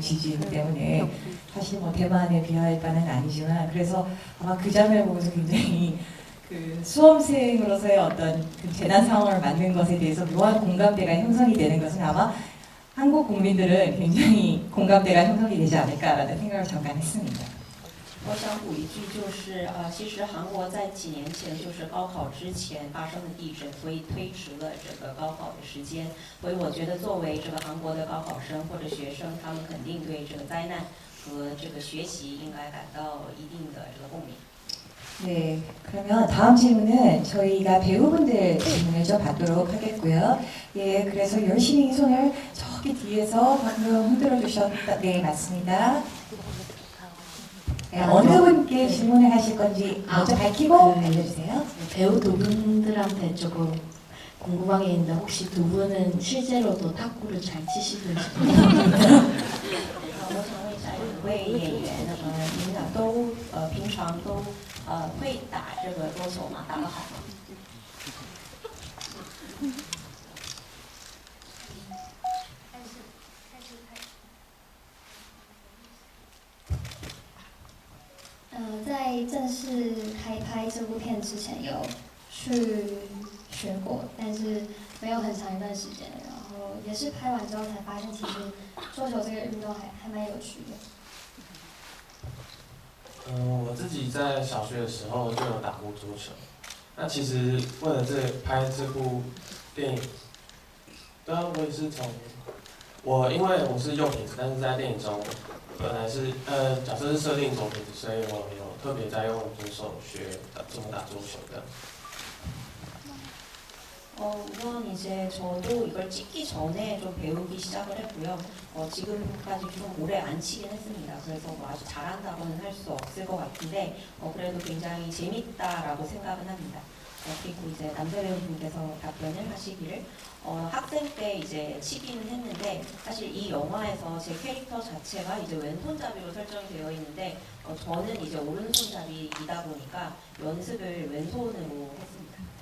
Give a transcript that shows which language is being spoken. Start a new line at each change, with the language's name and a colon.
Korean: 지진 때문에. 사실 뭐 대만에 비할 바는 아니지만 그래서 아마 그 장면을 보면서 굉장히 수험생으로서의 어떤 재난 상황을 만든 것에 대해서 묘한 공감대가 형성이 되는 것은 아마 한국 국민들은 굉장히 공감대가 형성이 되지 않을까라는 생각을 잠깐 했습니다.
Chinese: 我想补一句，就是其实韩国在几年前就是高考之前发生的地震，所以推迟了这个高考的时间。所以我觉得作为这个韩国的高考生或者学生，他们肯定对这个灾难和这个学习应该感到一定的这个共鸣。
Korean: 네, 그러면 다음 질문은 저희가 배우분들 질문을 좀 받도록 하겠고요. 예, 그래서 열심히 손을 저기 뒤에서 방금 흔들어 주셨다. 네, 맞습니다. 네, 어느 분께 질문을 하실 건지 먼저 밝히고 알려주세요. 배우 두 분들한테 조금 궁금한 게 있는데 혹시 두 분은 실제로도 탁구를 잘 치시는지
Chinese: 我想问一下两位演员，你们俩都平常都会打这个桌球吗？打得好吗？在正式开拍这部片之前有去学过，但是没有很长一段时间。然后也是拍完之后才发现，其实桌球这个运动还蛮有趣的。我自己在小学的时候就有打过桌球。那其实为了拍这部电影，当然我也是因为我是右撇子，但是在电影中本来是角色是设定左撇子，所以我有特别在用左手学怎么打桌球的。
Korean: 우선 이제 저도 이걸 찍기 전에 좀 배우기 시작을 했고요. 지금까지 좀 오래 안 치긴 했습니다. 그래서 뭐 아주 잘한다고는 할 수 없을 것 같은데 그래도 굉장히 재밌다라고 생각은 합니다. 그리고 이제 남자 배우님께서 답변을 하시기를 학생 때 이제 치기는 했는데 사실 이 영화에서 제 캐릭터 자체가 이제 왼손잡이로 설정이 되어 있는데 저는 이제 오른손잡이이다 보니까 연습을 왼손으로 했습니다.